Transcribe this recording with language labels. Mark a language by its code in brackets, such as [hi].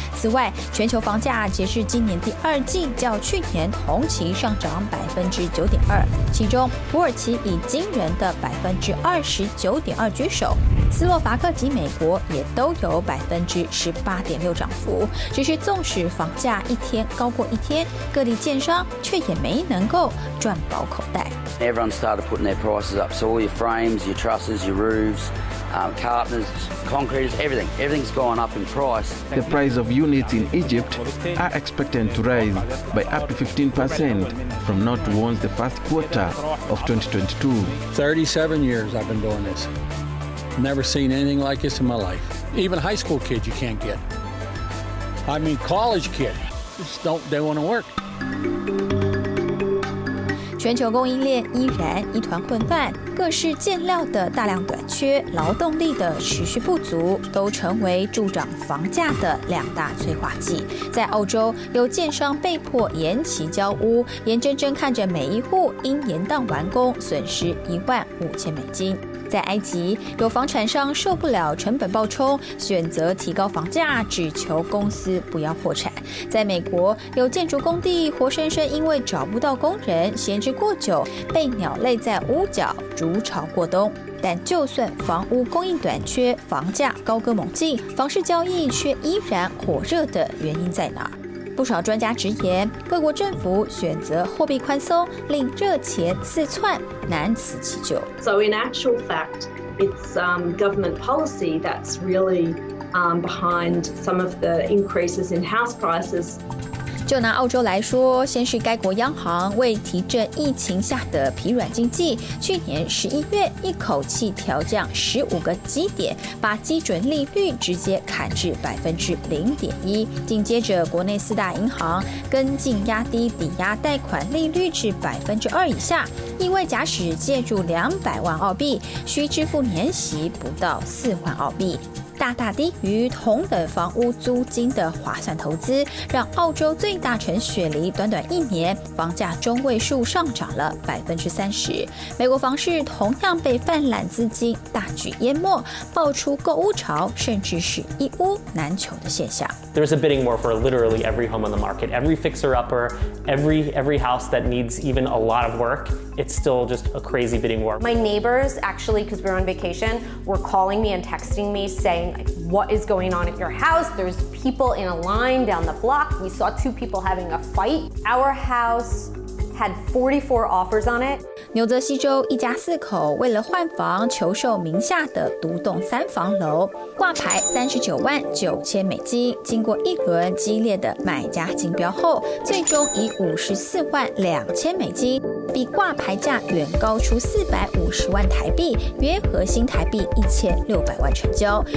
[zh] 此外，全球房价截至今年第2季较去年同期上涨9.2%，其中土耳其以惊人的29.2%居首，斯洛伐克及美国也都有18.6%涨幅。只是纵使房价一天高过一天，各地建商却也没能够赚饱口袋。 [en] Everyone started putting their prices up, so all your frames, your trusses, your roofs, carpenters, concreters, everything. Everything's gone up in price. The price of units in Egypt are expected to rise by up to 15% from now towards the first quarter of 2022. 37 years I've been doing this. Never seen anything like this in my life. Even high school kids you can't get. I mean, college kids just they want to work. [zh] 全球供应链依然一团混乱，各式建料的大量短缺，劳动力的持续不足，都成为助长房价的两大催化剂。在澳洲，有建商被迫延期交屋，眼睁睁看着每一户因延宕完工，损失$15,000。在埃及，有房产商受不了成本暴冲，选择提高房价，只求公司不要破产。在美国，有建筑工地活生生因为找不到工人，闲置过久，被鸟类在屋角筑巢过冬。但就算房屋供应短缺，房价高歌猛进，房市交易却依然火热的原因在哪？不少专家直言，各国政府选择货币宽松，令热钱四窜，难辞其咎。 [en] So in actual fact, it's government policy that's really behind some of the increases in house prices. [zh] 就拿澳洲来说，先是该国央行为提振疫情下的疲软经济，去年11月一口气调降15个基点，把基准利率直接砍至0.1%。紧接着，国内4大银行跟进压低抵押贷款利率至2%以下，意味假使借入200万澳币，需支付年息不到4万澳币。大大低于同等房屋租金的划算投资，让澳洲最大城雪梨短短1年房价中位数上涨了30%。美国房市同样被泛滥资金大举淹没，爆出购屋潮，甚至是一屋难求的现象。 [en] There's a bidding war for literally every home on the market, every fixer-upper, every house that needs even a lot of work. It's still just a crazy bidding war. My neighbors, actually, because we were on vacation, were calling me and texting me saying, what is going on at your house? There's people in a line down the block. We saw 2 people having a fight. Our house had 44 offers on it. [zh] 纽泽西州一家4口为了换房求售名下的独栋3房楼，挂牌$39.9千，经过一轮激烈的买家竞标后，最终以$54.2千，比挂牌价远高出450万台币，约合新台币1600万成交。